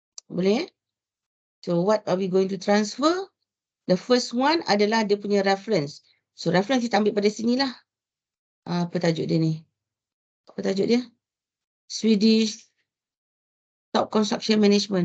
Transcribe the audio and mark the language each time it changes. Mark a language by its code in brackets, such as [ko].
[ms] Boleh [en] So, what are we going to transfer? The first one [ms] adalah dia punya reference. So, reference kita ambil pada sinilah. Apa tajuk dia ni? Apa tajuk dia? [en] Swedish Top Construction Management.